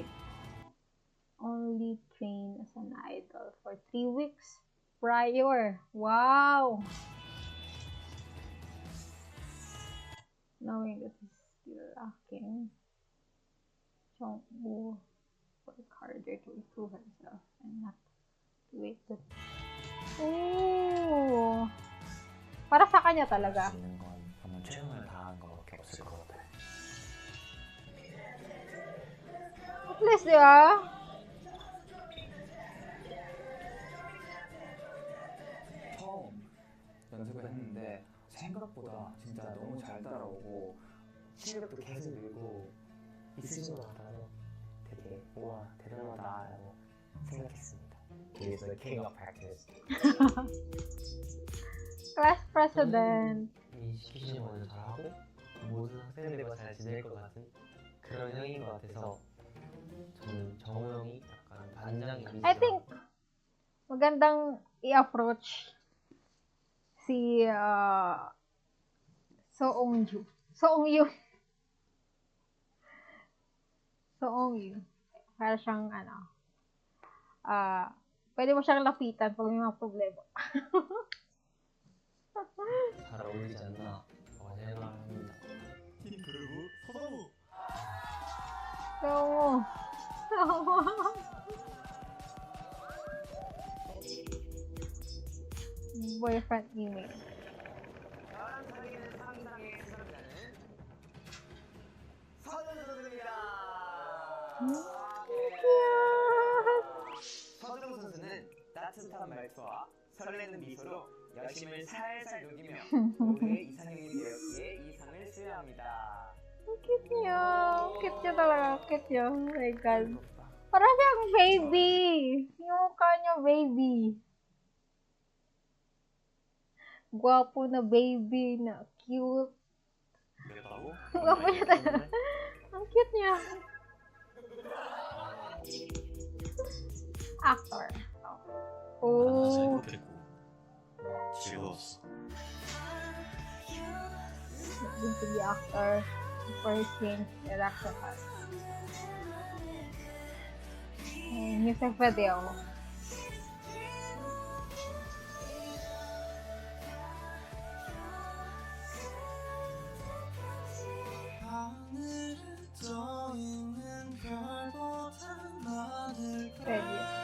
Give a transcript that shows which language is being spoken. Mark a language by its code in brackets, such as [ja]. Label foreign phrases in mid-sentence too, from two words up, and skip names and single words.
[en] Only train as an idol for 3 weeks prior. Wow! Knowing that he's still lacking, Jongwoo work harder to improve himself and not to wait to... [tl] Ooh! Para sa kanya talaga. [ko] 있는 건 정말 최선을 다한 것밖에 없을 것 같아요. [en] At least, [tl] di ba? [ko] 처음 연습을 했는데 생각보다 진짜 너무 잘 따라오고 실력도 계속 늘고 있으신 것 같아서 되게 우와 대단하다라고 생각했습니다. [en] He is the king of practice. Class president. [ko] 이 시키시는 거를 잘하고 모든 학생들과 잘 지낼 것 같은 그런 형인 것 같아서 저는 정우 형이 약간 반장 이미지가 [en] I think [tl] magandang i-approach si Soongyu. Soongyu. Para siyang pwede mo siyang lapitan pag may mga problema. [ko] 잘 어울리지 않나 생각합니다. 팀 그루브 서동우. [en] Boyfriend email. [ko] 서정 선수는 따뜻한 말투와 설레는 미소로 여심을 살살 녹이며 모두의 이상형이 되었기에 이 상을 수여합니다. [tl] Cute niya. Cute niya talaga. Cute niya. [en] Oh my God. [tl] Parang siyang baby. Yung mukha niya baby. Gwapo na baby na cute. Gwapo niya talaga. Ang cute niya. [en] Actor. Oh. [ko] 즐거웠어. [en] Going to be actor before he changed director art. Music video. Ready.